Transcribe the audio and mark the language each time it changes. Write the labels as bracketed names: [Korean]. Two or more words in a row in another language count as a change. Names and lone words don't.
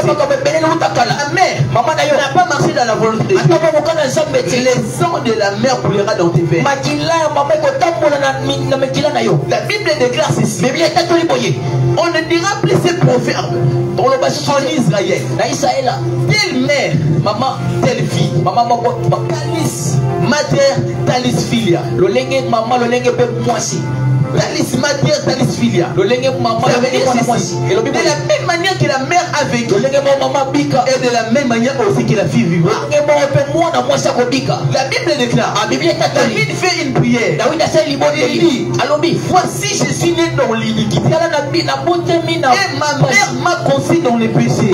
[French] Ta mère n'a pas marché dans la volonté de Dieu. Le sang de la mère coulera dans tes veines. La Bible déclare ceci. On ne dira plus ces proverbes en Israël. Telle mère, maman, telle fille. [Latin] Talis mater, talis filia. Talis mater, talis filia. [French] De la même manière que la mère a vécu, et de la même manière aussi que la fille vivra. La Bible déclare, David fait une prière. Il dit, voici je suis né dans l'iniquité et ma mère m'a conçu dans les péchés.